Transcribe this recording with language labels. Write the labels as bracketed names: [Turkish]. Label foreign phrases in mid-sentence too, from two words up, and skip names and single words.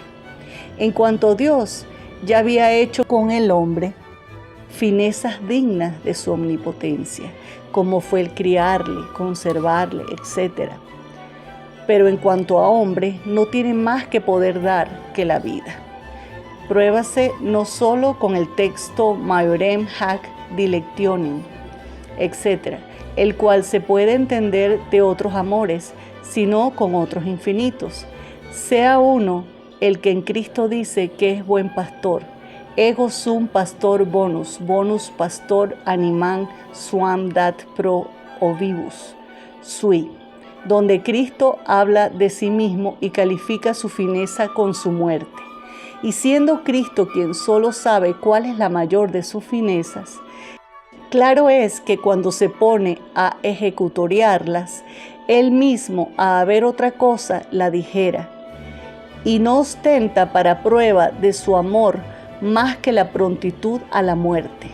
[Spanish] En cuanto a Dios, ya había hecho con el hombre finezas dignas de su omnipotencia, como fue el criarle, conservarle, etc. Pero en cuanto a hombre, no tiene más que poder dar que la vida. Pruébase no solo con el texto [Latin] Maiorem hac dilectionem, [Spanish] etc., el cual se puede entender de otros amores, sino con otros infinitos. Sea uno el que en Cristo dice que es buen pastor, [Latin] ego sum pastor bonus, bonus pastor animam suam dat pro ovibus sui, [Spanish] donde Cristo habla de sí mismo y califica su fineza con su muerte. Y siendo Cristo quien solo sabe cuál es la mayor de sus finezas, claro es que cuando se pone a ejecutoriarlas, Él mismo, a haber otra cosa, la dijera, y no ostenta para prueba de su amor más que la prontitud a la muerte.